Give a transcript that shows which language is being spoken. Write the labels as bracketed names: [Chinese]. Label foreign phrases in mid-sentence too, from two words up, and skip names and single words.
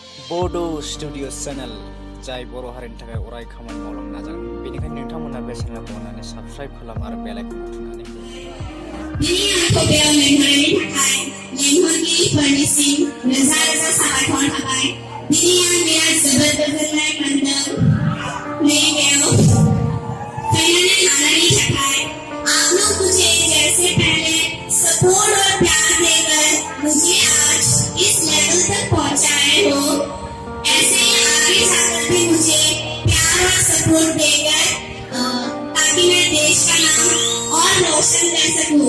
[Bodo] बड' स्टुडिअ चेनेल जाय बर' हारिनि थाखाय अराय खामानि मावलांनो नाजागोन बेनिखायनो नोंथांमोना बे चेनेलखौ अननानै साबस्क्राइब खालाम आरो बेल आइकनखौ थुनानै हो। दिनै आंखौ बेयाव लिंहरनायनि थाखाय लिंहरगिरिफोरनिसिम रोजा रोजा साबायखर थाबाय। दिनै आं बिराद जोबोद गोजोननाय मोनदों। बेयाव फैनानै लानायनि थाखाय [Hindi] आप लोग मुझे जैसे पहले सपोर्ट और प्यार देकर मुझे आज इस लेवल तक पहुंचाए हो, ऐसे ही आगे जाकर भी मुझे प्यार और सपोर्ट देकर ताकि मैं देश का नाम और रोशन कर सकूं।